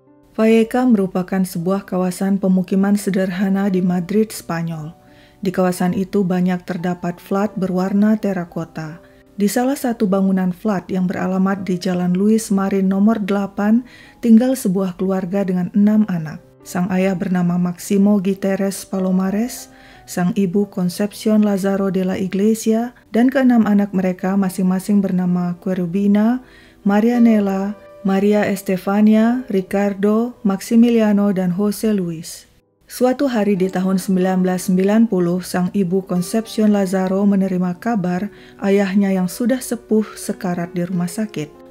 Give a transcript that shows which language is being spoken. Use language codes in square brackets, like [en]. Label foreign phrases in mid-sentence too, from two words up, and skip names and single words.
[id] Vallecas merupakan sebuah kawasan pemukiman sederhana di Madrid, Spanyol. Di kawasan itu banyak terdapat flat berwarna terakota. Di salah satu bangunan flat yang beralamat di Jalan Luis Marin nomor 8, tinggal sebuah keluarga dengan 6 anak. Sang ayah bernama Máximo Guiterres Palomares, sang ibu Concepción Lázaro de la Iglesia, dan ke-6 anak mereka masing-masing bernama Querubina, Marianela, Maria Estefania, Ricardo, Maximiliano, dan Jose Luis. Suatu hari di tahun 1990, sang ibu Concepción Lázaro menerima kabar ayahnya yang sudah sepuh sekarat di rumah sakit.